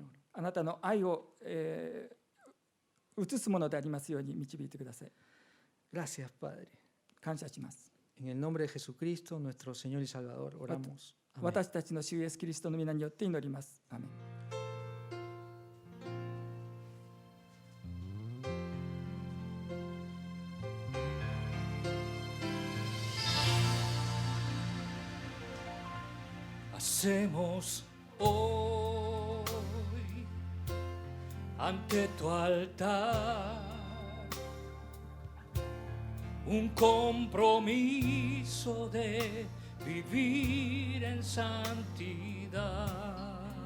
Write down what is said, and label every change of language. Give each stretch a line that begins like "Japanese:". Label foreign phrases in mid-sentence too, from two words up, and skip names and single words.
Japanese: あなたの愛を、映すものでありますように導いてください。
Spanish: Gracias, Padre.
Japanese: 感謝します。
Spanish: En el nombre de Jesucristo, nuestro Señor y Salvador, oramos. Amén.
Japanese: 私たちの主イエスキリストの皆によって祈ります。アーメン。
Spanish: Hacemos hoy ante tu altar un compromiso de vivir en santidad.